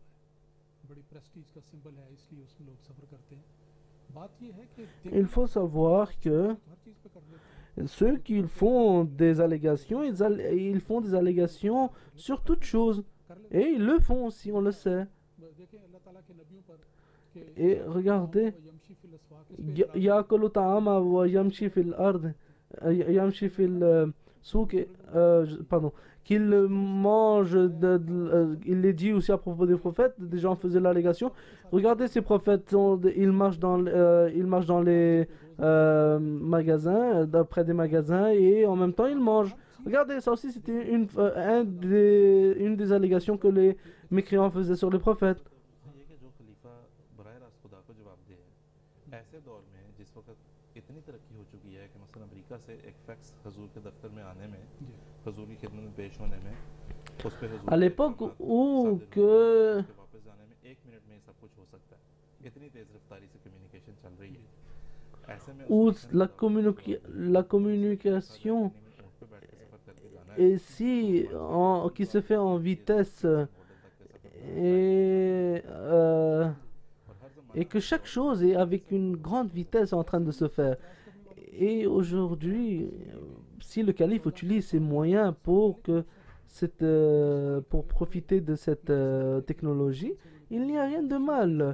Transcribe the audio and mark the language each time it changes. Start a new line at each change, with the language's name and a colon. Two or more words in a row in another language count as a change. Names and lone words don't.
French: Il faut savoir que ceux qui font des allégations, ils font des allégations sur toute chose. Et ils le font aussi, on le sait. Et regardez,
Arabic: يأكل طعامه ويمشي في الأرض يمشي في السوق
French: pardon qu'il mange il est dit aussi à propos des prophètes, des gens faisaient l'allégation, regardez ces prophètes, ils marchent dans les magasins, d'après des magasins, et en même temps ils mangent. Regardez, ça aussi c'était une des allégations que les mécréants faisaient sur les prophètes.
Urdu: یہ کہ جو خلیفہ براہ راست خدا کو جواب دے ایسے دور میں جس وقت اتنی ترقی ہو چکی ہے کہ مثلاً امریکہ سے ایک فیکس حضور کے دفتر میں آنے میں حضور کی خدمت میں پیش ہونے میں اس پہ حضور
French: À l'époque où que
Urdu: واپس جانے میں 1 منٹ میں سب کچھ ہو سکتا ہے اتنی تیز رفتاری سے کمیونیکیشن چل رہی ہے ایسے میں
French: où la communication
Urdu: اونٹ پہ بیٹھ کے سفر کر کے جانا ہے
French: et si qui se fait en vitesse et, et que chaque chose est avec une grande vitesse en train de se faire. Et aujourd'hui, si le calife utilise ces moyens pour pour profiter de cette technologie, il n'y a rien de mal.